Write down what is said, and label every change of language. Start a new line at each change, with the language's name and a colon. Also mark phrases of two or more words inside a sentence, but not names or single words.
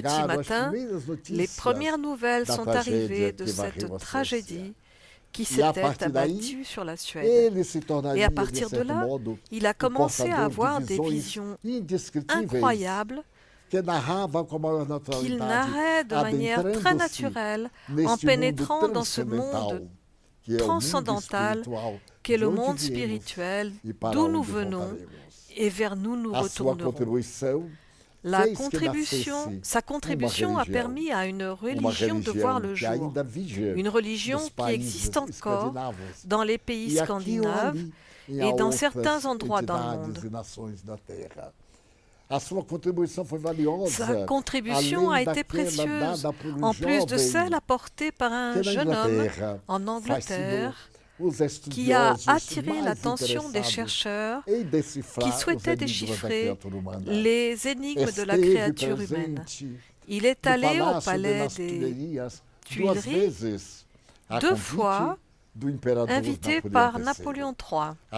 Portuguese: chegaram as
French: matin,
Portuguese: primeiras
French: les
Portuguese: notícias
French: premières nouvelles
Portuguese: da
French: sont
Portuguese: tragédia
French: arrivées de
Portuguese: que varreu
French: cette
Portuguese: a
French: tragédie qui
Portuguese: E a
French: s'était
Portuguese: partir daí,
French: abattue sur la Suède.
Portuguese: ele se tornaria,
French: Et à
Portuguese: de
French: partir de
Portuguese: certo
French: là,
Portuguese: modo,
French: il a
Portuguese: o
French: commencé à
Portuguese: portador
French: avoir
Portuguese: de
French: des
Portuguese: visões
French: visions
Portuguese: indescritíveis
French: incroyables
Portuguese: que narravam com a maior
French: qu'il
Portuguese: naturalidade,
French: narrait de manière très
Portuguese: adentrando-se
French: naturelle en
Portuguese: neste
French: pénétrant
Portuguese: mundo
French: dans ce
Portuguese: transcendental,
French: monde
Portuguese: que é o mundo
French: transcendantal
Portuguese: espiritual,
French: qu'est
Portuguese: de
French: le
Portuguese: onde
French: monde
Portuguese: viemos
French: spirituel,
Portuguese: e para
French: d'où nous
Portuguese: onde
French: venons
Portuguese: voltaremos.
French: et vers nous nous
Portuguese: A sua
French: retournerons.
Portuguese: contribuição
French: Sa
Portuguese: fez que
French: contribution a
Portuguese: religião,
French: permis à une
Portuguese: uma
French: religion de voir le
Portuguese: que
French: jour,
Portuguese: ainda vige
French: une religion
Portuguese: nos
French: qui
Portuguese: países
French: existe encore
Portuguese: escandinavos.
French: dans les pays
Portuguese: E aqui ou
French: scandinaves
Portuguese: ali, em
French: et dans
Portuguese: outras
French: certains endroits dans le
Portuguese: entidades
French: monde.
Portuguese: e nações da Terra. A sua contribuição foi valiosa.
French: Sa contribution a
Portuguese: além
French: été
Portuguese: daquela
French: précieuse,
Portuguese: dada por
French: en plus de
Portuguese: jovem
French: celle apportée par un
Portuguese: que na
French: jeune homme
Portuguese: Inglaterra
French: en Angleterre, qui a attiré l'attention des chercheurs qui souhaitaient déchiffrer les énigmes de la créature humaine. Il est allé au palais des Tuileries 2 fois, invité par Napoléon III.